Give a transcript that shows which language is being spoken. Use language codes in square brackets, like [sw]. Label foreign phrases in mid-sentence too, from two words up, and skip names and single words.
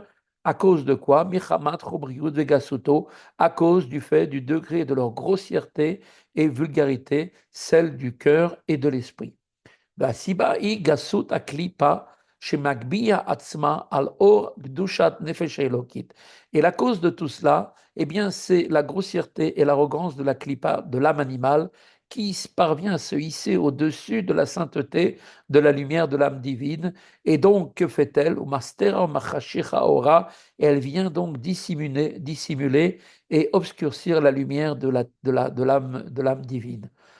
[fr] À cause de quoi? À cause du fait du degré de leur grossièreté et vulgarité, celle du cœur et de l'esprit. [he] והסיבה היא גסות הקליפה שמגביה עצמה על אור קדושת נפש האלוקית. [fr] Et la cause de tout cela, eh bien, c'est la grossièreté et l'arrogance de la klipa, de l'âme animale, qui parvient à se hisser au-dessus de la sainteté, de la lumière de l'âme divine. Et donc, que fait-elle? Et elle vient donc dissimuler et obscurcir la lumière de l'âme divine.